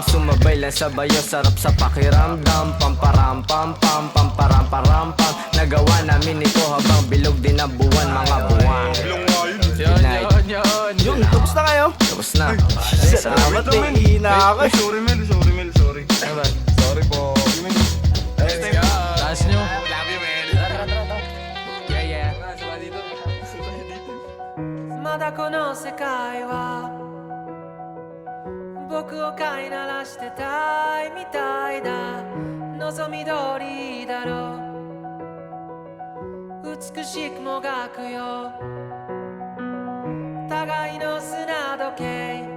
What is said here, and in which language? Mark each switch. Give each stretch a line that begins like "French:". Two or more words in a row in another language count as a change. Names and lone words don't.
Filipino: Sumabay lang sa bayo, sarap sa pakiramdam. Pamparam-pam-pam, pamparam-param-pam. Nagawa namin ito habang bilog din ang buwan, mga buwan. Yun, tapos na kayo? Tapos na. Salamat eh, hihina ako. Sorry Mel. Sorry po.
English: Let's go.
Filipino: Taas nyo.
English: Love you, man. Yeah.
Japanese: まだこの世界は僕を飼いならしてたいみたいだ。望み通りだろう、美しくもがくよ互いの砂時計